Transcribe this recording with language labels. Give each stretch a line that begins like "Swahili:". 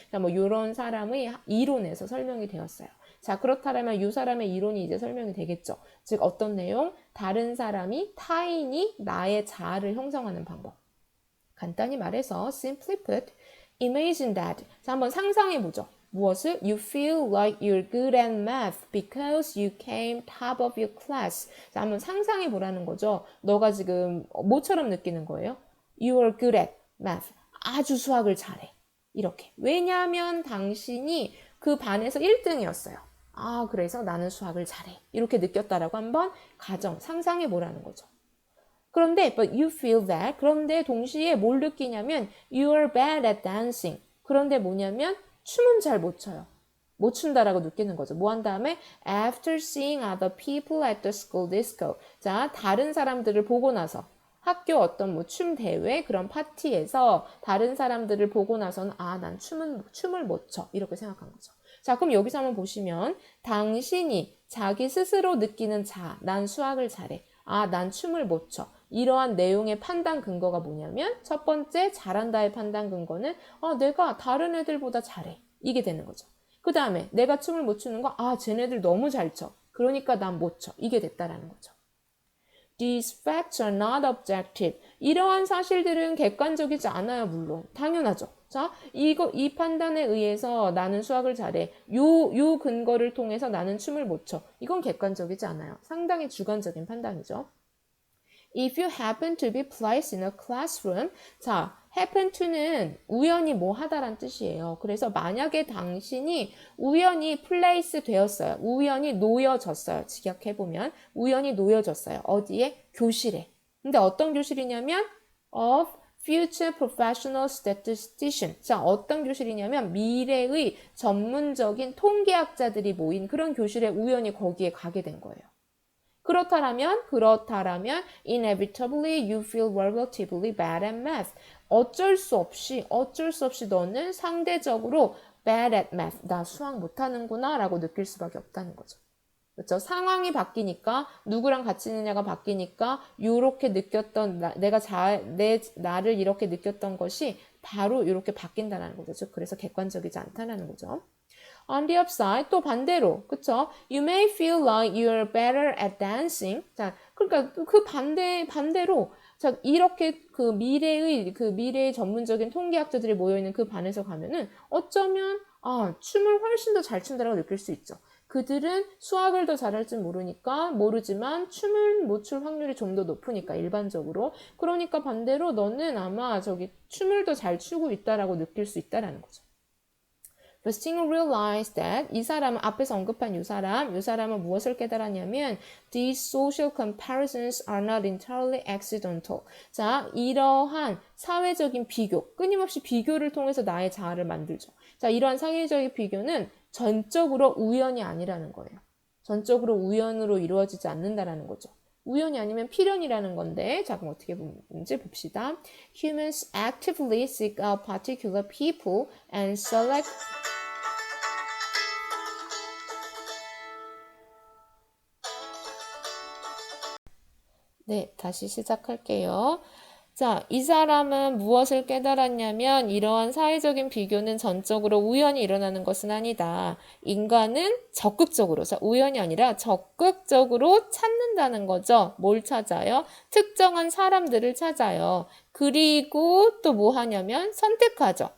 Korean: 자, 뭐 이런 사람의 이론에서 설명이 되었어요. 자, 그렇다면 이 사람의 이론이 이제 설명이 되겠죠. 즉 어떤 내용? 다른 사람이, 타인이 나의 자아를 형성하는 방법. 간단히 말해서
English: simply put, imagine that.
Korean: 자, 한번 상상해 보죠. 무엇을?
English: You feel like you're good at math because you came top of your class.
Korean: 자, 한번 상상해 보라는 거죠. 너가 지금 뭐처럼 느끼는 거예요?
English: You are good at math.
Korean: 아주 수학을 잘해. 이렇게. 왜냐하면 당신이 그 반에서 1등이었어요. 아, 그래서 나는 수학을 잘해. 이렇게 느꼈다라고 한번 상상해 보라는 거죠. 그런데
English: but you feel that,
Korean: 그런데 동시에 뭘 느끼냐면
English: you are bad at dancing.
Korean: 그런데 뭐냐면 춤은 잘 못 춰요. 못 춘다라고 느끼는 거죠.
English: 뭐 한 다음에 after seeing other people at the school disco.
Korean: 자, 다른 사람들을 보고 나서 학교 어떤 뭐 춤 대회 그런 파티에서 다른 사람들을 보고 나서는 아, 난 춤을 못 춰. 이렇게 생각한 거죠. 자, 그럼 여기서 한번 보시면 당신이 자기 스스로 느끼는 난 수학을 잘해. 아, 난 춤을 못 춰. 이러한 내용의 판단 근거가 뭐냐면 첫 번째 잘한다의 판단 근거는 내가 다른 애들보다 잘해. 이게 되는 거죠. 그 다음에 내가 춤을 못 추는 거 쟤네들 너무 잘 춰. 그러니까 난 못 춰. 이게 됐다라는 거죠.
English: These facts are not objective.
Korean: 이러한 사실들은 객관적이지 않아요, 물론. 당연하죠. 자, 이 판단에 의해서 나는 수학을 잘해. 요 근거를 통해서 나는 춤을 못 춰. 이건 객관적이지 않아요. 상당히 주관적인 판단이죠.
English: If you happen to be placed in a classroom,
Korean: 자, happen to는 우연히 뭐 하다란 뜻이에요. 그래서 만약에 당신이 우연히 place 되었어요. 우연히 놓여졌어요. 직역해보면 우연히 놓여졌어요. 어디에? 교실에.
English: 근데 어떤 교실이냐면 of future professional statistician.
Korean: 자, 어떤 교실이냐면 미래의 전문적인 통계학자들이 모인 그런 교실에 우연히 거기에 가게 된 거예요.
English: 그렇다면 inevitably you feel relatively bad at math.
Korean: 어쩔 수 없이 너는 상대적으로
English: bad at math.
Korean: 나 수학 못하는구나 라고 느낄 수밖에 없다는 거죠. 그렇죠? 상황이 바뀌니까 누구랑 같이 있느냐가 바뀌니까 이렇게 느꼈던 나를 이렇게 느꼈던 것이 바로 이렇게 바뀐다는 거죠. 그래서 객관적이지 않다는 거죠.
English: On the upside,
Korean: 또 반대로, 그쵸?
English: You may feel like you're better at dancing.
Korean: 자, 그러니까 그 반대로, 자, 이렇게 그 미래의 전문적인 통계학자들이 모여있는 그 반에서 가면은 어쩌면, 춤을 훨씬 더 잘 춘다라고 느낄 수 있죠. 그들은 수학을 더 잘할 줄 모르지만 춤을 못 출 확률이 좀 더 높으니까, 일반적으로. 그러니까 반대로 너는 아마 춤을 더 잘 추고 있다라고 느낄 수 있다라는 거죠. The singer realized that 이 사람은 앞에서 언급한 이 사람은 무엇을 깨달았냐면 these social comparisons are not entirely accidental. 자, 이러한 사회적인 비교, 끊임없이 비교를 통해서 나의 자아를 만들죠. 자, 이러한 사회적인 비교는 전적으로 우연이 아니라는 거예요. 전적으로 우연으로 이루어지지 않는다라는 거죠. 우연이 아니면 필연이라는 건데, 자, 그럼 어떻게 보는지 봅시다. Humans actively seek out particular people and select 네, 다시 시작할게요. 자, 이 사람은 무엇을 깨달았냐면 이러한 사회적인 비교는 전적으로 우연히 일어나는 것은 아니다. 인간은 적극적으로, 자, 우연이 아니라 적극적으로 찾는다는 거죠. 뭘 찾아요? 특정한 사람들을 찾아요. 그리고 또 뭐 하냐면 선택하죠.